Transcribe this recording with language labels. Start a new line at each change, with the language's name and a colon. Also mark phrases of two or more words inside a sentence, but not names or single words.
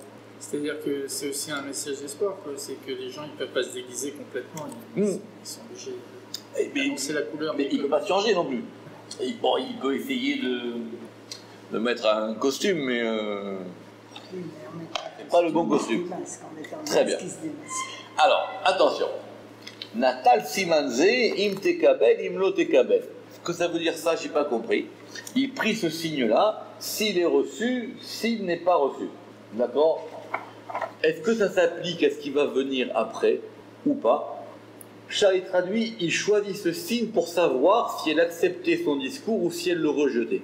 French: C'est-à-dire que c'est aussi un message d'espoir, quoi. C'est que les gens, ils ne peuvent pas se déguiser complètement. Ils sont obligés d'annoncer la couleur. Mais il ne peut pas changer non plus. Il peut essayer de mettre un costume, mais c'est pas le bon costume. Très bien. Alors, attention.
Hebrew: נטל סימן זה אם תקבל אם לא תקבל.
French: Ce que ça veut dire ça, je n'ai pas compris. Il prit ce signe-là, s'il est reçu, s'il n'est pas reçu. D'accord? Est-ce que ça s'applique à ce qui va venir après ou pas? Charlie traduit, il choisit ce signe pour savoir si elle acceptait son discours ou si elle le rejetait.